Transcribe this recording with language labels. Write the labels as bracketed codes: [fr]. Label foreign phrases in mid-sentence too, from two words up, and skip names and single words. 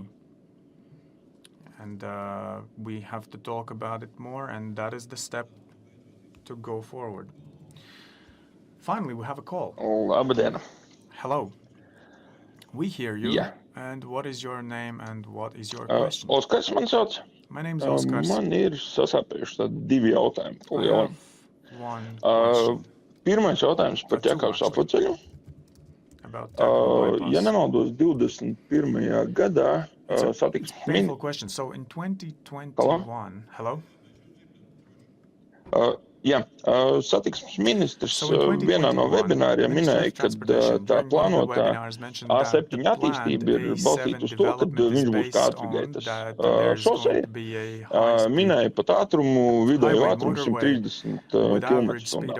[en] And we have to talk about it more, and that is the step to go forward. Finally, we have a call. [lv] Labdien. [en] Hello. We hear you. Yeah. And what is your name and what is your question? [lv] Oskars man sauc. [en] My name's Oskars. [lv] Man ir sasāpējuši tādi 2 jautājumi. [en] I have one question. [lv] Pirmais jautājums par Ķekavas apceļu. [en] About Ķekava [lv] Ja nemaldos, 21. gadā satiksmes [en] painful question. So in 2021, hello? [lv] Jā, satiksmes ministrs vienā no webināriem minēja, ka tā plānotā A7 attīstība ir balstīta uz to, ka viņš būs kā Ātrgaitas šoseja. Minēja pat ātrumu, vidējo ātrumu 130 km/h.